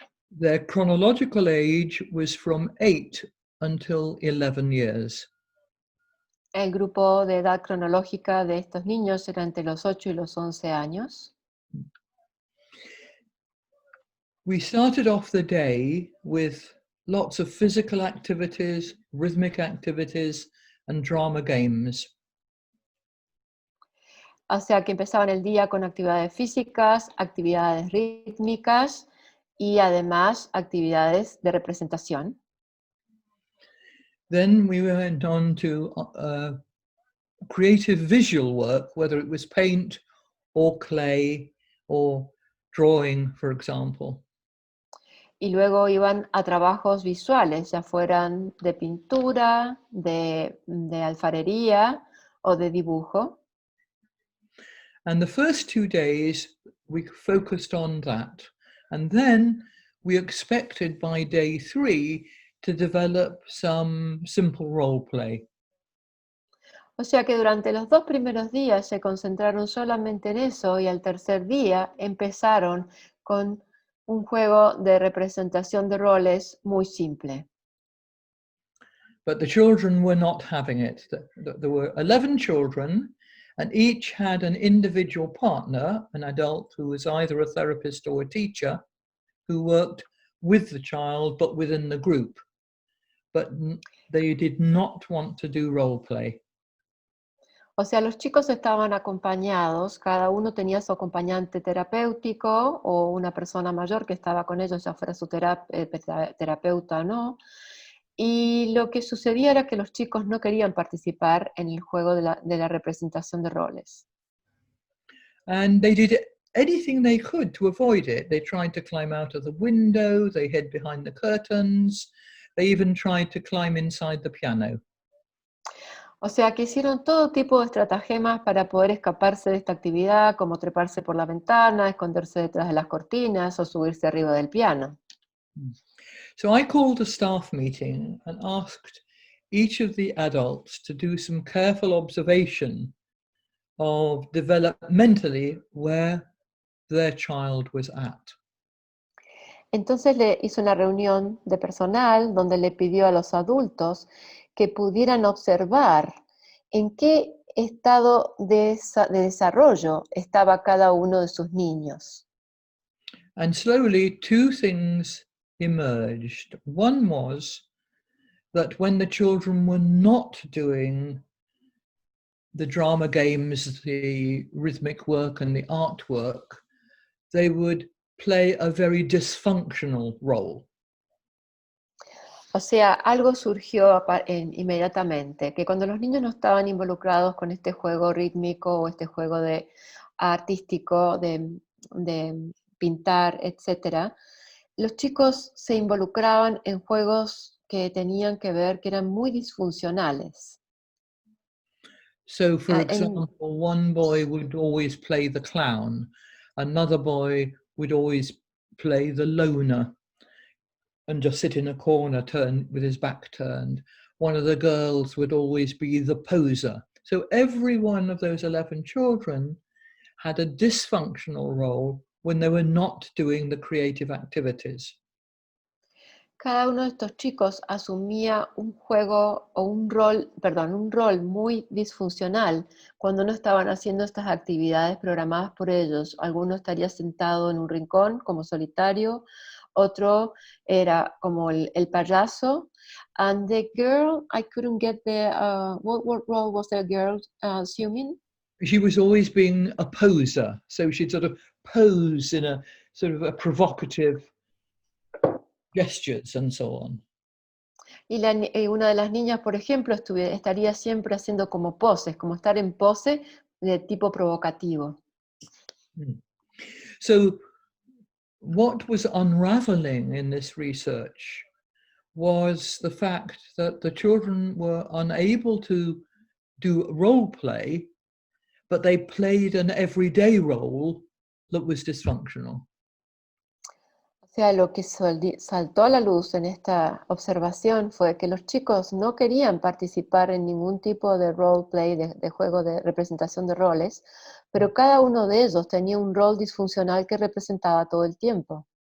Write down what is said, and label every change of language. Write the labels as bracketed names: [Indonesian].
[English] Their chronological age was from 8 until 11 years. [Spanish] El grupo de edad cronológica de estos niños era entre los 8 y los 11 años. [English] We started off the day with lots of physical activities, rhythmic activities, and drama games. [Spanish] O sea que empezaban el día con actividades físicas, actividades rítmicas y además actividades de representación. [English] Then we went on to creative visual work, whether it was paint or clay or drawing, for example. [Spanish] Y luego iban a trabajos visuales, ya fueran de pintura, de alfarería o de dibujo. [English] And the first 2 days we focused on that. And then we expected by day 3 to develop some simple role play. [Spanish] O sea que durante los 2 primeros días se concentraron solamente en eso y al tercer día empezaron con un juego de representación de roles muy simple. [English] But the children were not having it. There were 11 children, and each had an individual partner, an adult who was either a therapist or a teacher, who worked with the child but within the group. But they did not want to do role play. [Spanish] O sea, los chicos estaban acompañados, cada uno tenía su acompañante terapéutico o una persona mayor que estaba con ellos, ya fuera su terapeuta o no. Y lo que sucedía era que los chicos no querían participar en el juego de la representación de roles. [English] And they did anything they could to avoid it. They tried to climb out of the window, they hid behind the curtains, they even tried to climb inside the piano. [Spanish] O sea que hicieron todo tipo de estratagemas para poder escaparse de esta actividad, como treparse por la ventana, esconderse detrás de las cortinas o subirse arriba del piano. [English] So I called a staff meeting and asked each of the adults to do some careful observation of developmentally where their child was at. [Spanish] Entonces le hizo una reunión de personal donde le pidió a los adultos que pudieran observar en qué estado de desarrollo estaba cada uno de sus niños. [English] And slowly 2 things emerged. One was that when the children were not doing the drama games, the rhythmic work and the artwork, they would play a very dysfunctional role. [Spanish] O sea, algo surgió inmediatamente, que cuando los niños no estaban involucrados con este juego rítmico o este juego artístico de pintar, etc., los chicos se involucraban en juegos que tenían que ver, que eran muy disfuncionales. [English] So, for example, one boy would always play the clown, another boy would always play the loner and just sit in a corner with his back turned. One of the girls would always be the poser. So every one of those 11 children had a dysfunctional role when they were not doing the creative activities. [Spanish] Cada uno de estos chicos asumía un juego o un rol muy disfuncional cuando no estaban haciendo estas actividades programadas por ellos. Alguno estaría sentado en un rincón como solitario, otro era como el payaso. [English] And the girl, I couldn't get what role was the girl assuming? She was always being a poser, so she'd sort of pose in a sort of a provocative gestures and so on. [Spanish] Y una de las niñas, por ejemplo, estaría siempre haciendo como poses, como estar en pose de tipo provocativo. [English] So what was unraveling in this research was the fact that the children were unable to do role play, but they played an everyday role that was dysfunctional. [Spanish] O sea, lo que saltó a la luz en esta observación fue que los chicos no querían participar en ningún tipo de role play, de juego de representación de roles, pero cada uno de ellos tenía un rol disfuncional que representaba todo el tiempo.